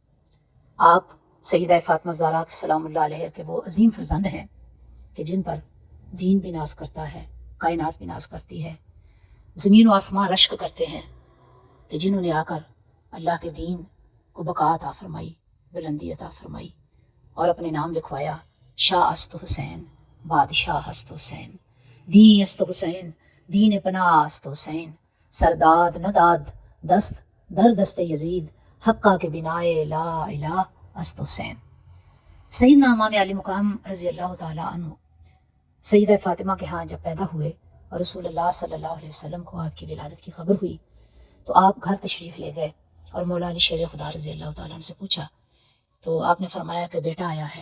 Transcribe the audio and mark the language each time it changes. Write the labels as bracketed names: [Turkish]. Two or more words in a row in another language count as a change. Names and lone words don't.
[Urdu] آپ سیدہ فاطمہ الزہرا [Arabic] سلام اللہ علیہ [Urdu] کے وہ عظیم فرزند ہیں کہ جن پر دین بھی ناز کرتا ہے، کائنات بھی ناز کرتی ہے، زمین و آسمان رشک کرتے ہیں، کہ جنہوں نے آ کر اللہ کے دین کو بقا عطا فرمائی، بلندی عطا فرمائی، اور اپنے نام لکھوایا [Persian] شاہ است حسین، بادشاہ است حسین، دین است حسین، دین پناہ است حسین، سرداد نداد دست در دست یزید، حقہ کے بنائے لا الہ است حسین۔ [Urdu] سیدنا امام علی مقام [Arabic] رضی اللہ تعالیٰ عنہ [Urdu] سیدہ فاطمہ کے ہاں جب پیدا ہوئے اور رسول اللہ [Arabic] صلی اللہ علیہ وسلم [Urdu] کو آپ کی ولادت کی خبر ہوئی، تو آپ گھر تشریف لے گئے اور مولا علی شیر خدا [Arabic] رضی اللہ تعالیٰ عنہ [Urdu] سے پوچھا، تو آپ نے فرمایا کہ بیٹا آیا ہے۔